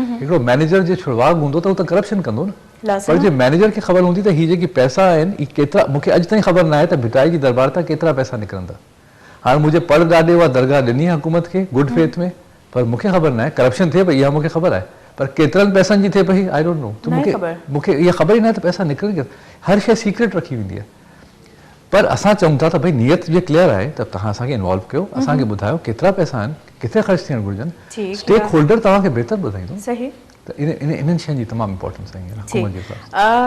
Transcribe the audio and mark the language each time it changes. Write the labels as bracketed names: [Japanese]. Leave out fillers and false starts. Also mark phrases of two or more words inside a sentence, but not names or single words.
[Sindhi] हिकिड़ो मैनेजर जे छुड़वाग हूंदो त उहो त करप्शन कंदो न, पर जे मैनेजर खे ख़बर हूंदी त हीअ जेकी पैसा आहिनि हीअ केतिरा, मूंखे अॼु ताईं ख़बर न आहे त भिटाई जी दरबार तां केतिरा पैसा निकिरंदा। हाणे मुंहिंजे पर ॾाॾे उहा दरगाह ॾिनी हुकूमत खे [English] good faith [Sindhi] में, पर मूंखे ख़बर न आहे करप्शन थिए पई इहा मूंखे ख़बर आहे, पर केतिरनि पैसनि जी थिए पई [English] I don't know. [Sindhi] त मूंखे इहा ख़बर ई न आहे त पैसा निकिरनि, हर शइ सीक्रेट रखी वेंदी आहे। पर असां चऊं था त भई नियत जे क्लियर आहे त तव्हां असांखे इन्वॉल्व कयो, असांखे ॿुधायो केतिरा पैसा आहिनि, किथे ख़र्च थियणु घुरिजनि, [English] stake holder [Sindhi] तव्हांखे बहितर ॿुधाईंदो, त इन्हनि शयुनि जी तमामु इम्पोर्टेंस आहे।